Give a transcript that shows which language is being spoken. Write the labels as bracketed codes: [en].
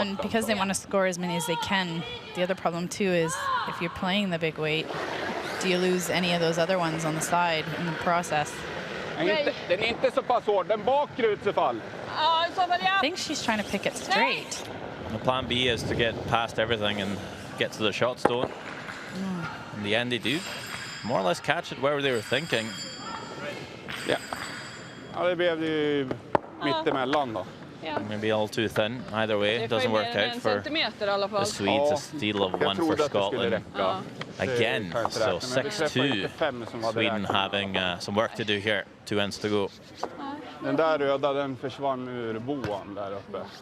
[en] and because they want to score as many as they can, the other problem too is if you're playing the big weight, do you lose any of those other ones on the side in the process? [sv] Den är inte så pass hård, den bakre utfall. Ja, i så fall [en] I think she's trying to pick it straight. The plan B is to get past everything and get to the shot stone. In the end, they do more or less catch it where they were thinking. [sv] Ja, det blev ju mittemellan då. [en] Maybe all too thin. Either way, it doesn't work out for [sv] centimeter i alla fall. [en] the Swedes. A steal of 1 for Scotland. Again, so 6-2. Sweden having some work to do here. 2 ends to go. [sv] Den där röda, den försvann ur boan där uppe.